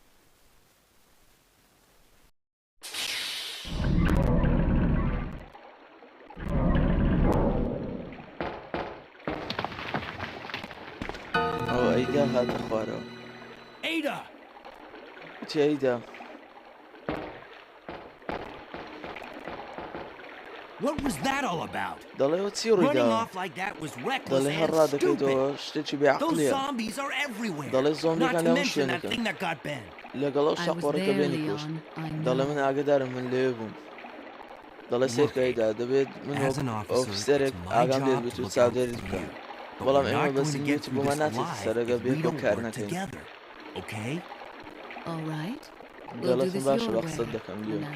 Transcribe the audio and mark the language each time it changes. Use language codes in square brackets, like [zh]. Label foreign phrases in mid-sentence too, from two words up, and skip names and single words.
[ckb] ئەو ئەیدا هاتە خوارەوە. [en] Ada! [ckb] وتی ئەیدا [en] What was that all about? [ckb] دەڵێ ئەوە چی [en] Running [ckb] ڕوویداوە؟ [en] off like that was reckless [ckb] دەڵێ هەر [en] and [ckb] ڕادەکەیتەوە [en] stupid. [ckb] شتێکی [en] Those [ckb] بێعقلیە. [en] zombies are everywhere. [ckb] دەڵێ [en] Not [ckb] زۆمبیەکان [en] to [ckb] لەمە [en] mention that [ckb] شوێنەکە [en] thing that got Ben. [ckb] لەگەڵ ئەو شەقۆڕەکە بێنی کوشت. دەڵێ من ئاگدارم من لێ بووم. دەڵێ سێرکەیدا دەبێت من ئۆفیسەرێک ئاگام لێت بێت و چاودێریت بکەم. بەڵام ئێمە بەسنگێتی بۆمان ناچێت سەرەگە بێت بۆ کار نەکەین. دەڵێتم باشە بە قسەت دەکەم لێ.